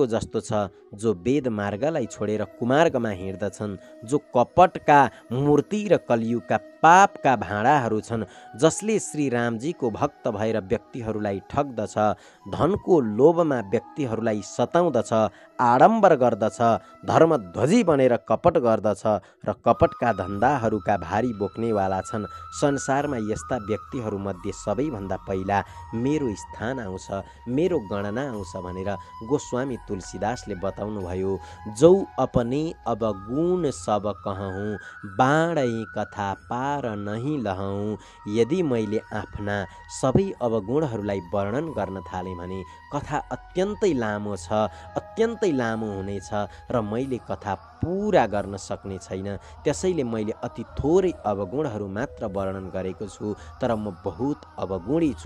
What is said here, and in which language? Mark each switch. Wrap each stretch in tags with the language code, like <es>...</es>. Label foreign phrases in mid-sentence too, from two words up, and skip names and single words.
<ne>जस्तो छ, जो वेद मार्गलाई छोडेर कुमार्गमा हिँड्दछन्, जो कपटका मूर्ति र कलियुगका पापका भाँडाहरू छन्, जसले श्री रामजीको भक्त भएर व्यक्तिहरूलाई ठग्दछ, धनको लोभमा व्यक्तिहरूलाई सताउँदछ, आडम्बर गर्दछ, धर्मध्वजी बनेर कपट गर्दछ र कपटका धन्दाहरूका भारी बोक्नेवाला छन्। संसारमा यस्ता व्यक्तिहरूमध्ये सबैभन्दा पहिला मेरो स्थान आउँछ, मेरो गणना आउँछ भनेर गोस्वामी तुलसीदासले बताउनुभयो,</ne> <awa>जौ अपने अवगुण सब कहूँ, बाँडै कथा पार नहीं लहौँ।</awa> <ne>यदि मैले आफ्ना सबै अवगुणहरूलाई वर्णन गर्न थालेँ भने कथा अत्यन्तै लामो छ, अत्यन्तै लामो हुनेछ र मैले कथा पुरा गर्न सक्ने छैन। त्यसैले मैले अति थोरै अवगुणहरू मात्र वर्णन गरेको छु, तर म बहुत अवगुणी छु।</ne>